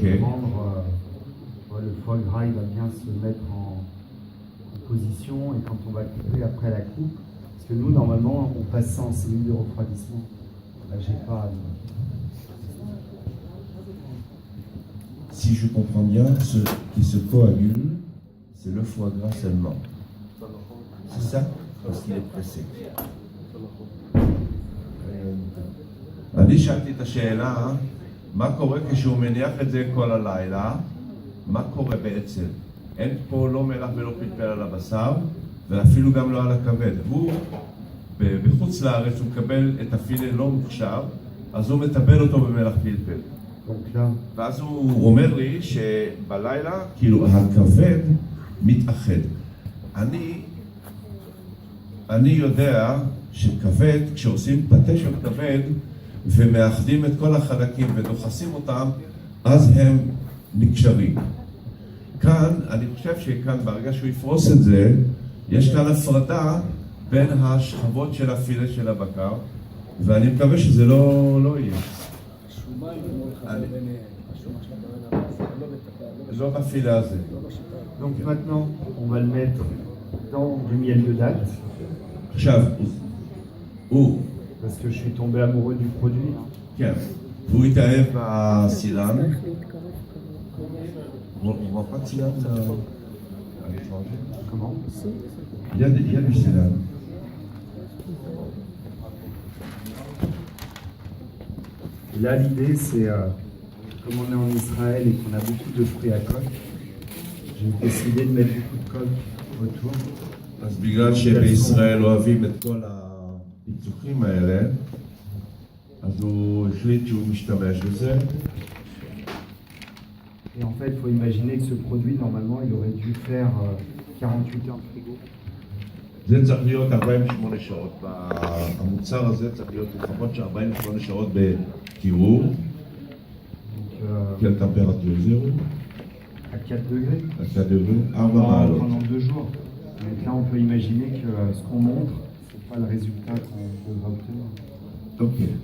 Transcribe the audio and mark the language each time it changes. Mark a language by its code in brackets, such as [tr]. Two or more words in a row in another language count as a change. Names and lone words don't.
[fr] prendre, le foie gras, il va bien se mettre en position et quand on va couper après la coupe, parce que nous, normalement, on passe ça en cellule de refroidissement. Là, j'ai pas. Si je comprends bien, ce qui se coagule, c'est le foie gras seulement. C'est ça? Parce qu'il est pressé. [he] אני שאלתי את השאלה, מה קורה כשהוא מניח את זה כל הלילה? מה קורה בעצם? אין פה לא מלח ולא פלפל על הבשר, ואפילו גם לא על הכבד. הוא, בחוץ לארץ, הוא מקבל את הפילה לא מוכשר, אז הוא מטבל אותו במלח פלפל. [fr] Donc là, [he] ואז הוא אומר לי שבלילה, כאילו, הכבד מתאחד. אני יודע שכבד, כשעושים פתה של כבד ומאחדים את כל החלקים ודוחסים אותם, אז הם נקשרים. כאן, אני חושב שכאן, ברגע שהוא יפרוס את זה, יש כאן הפרדה בין השכבות של הפילה של הבקר, ואני מקווה שזה לא יהיה. לא בפילה הזה. [fr] donc maintenant, on va le mettre dans du miel de date [he] עכשיו, הוא, [fr] parce que je suis tombé amoureux du produit. [he] כן, הוא התאהב בסילן. [fr] On voit pas de célan à l'étranger. Comment? Il y a du célan. Et là, l'idée, c'est, comme on est en Israël et qu'on a beaucoup de fruits à coque, j'ai décidé de mettre beaucoup de coque autour. [he] אז בגלל שבישראל אוהבים את כל הפיצוחים האלה, אז הוא החליט שהוא משתמש בזה. [fr] Et en fait, il faut imaginer que ce produit, normalement, il aurait dû faire 48 heures de frigo. [he] זה צריך להיות 48 שעות. המוצר הזה צריך להיות לפחות 48 שעות בקירור. [fr] Donc, Quelle température? 0? à 4 degrés. À 4 degrés? 4 מעלות. Pendant 2 jours. Donc là, on peut imaginer que ce qu'on montre, c'est pas le résultat qu'on devra obtenir. Ok.